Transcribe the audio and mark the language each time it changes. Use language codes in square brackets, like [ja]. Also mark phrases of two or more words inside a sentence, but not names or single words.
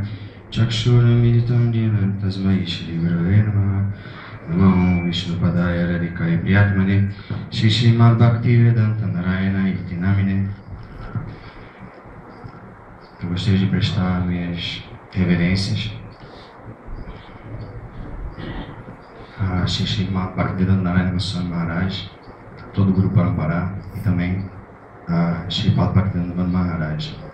[sa] Chakshuramiditam Dhyana Tasmai Shri Gurave Namaha Namo Vishnupadaya Radhikaya Priyatmane Shri Srimad Bhaktivedanta Narayana Iti Namine. [pt] Eu gostaria de prestar minhas reverências a Shri Srimad Bhaktivedanta Narayana Goswami Maharaj, todo o Guru Parampara e também a Sripad Bhaktivedanta Maharaj.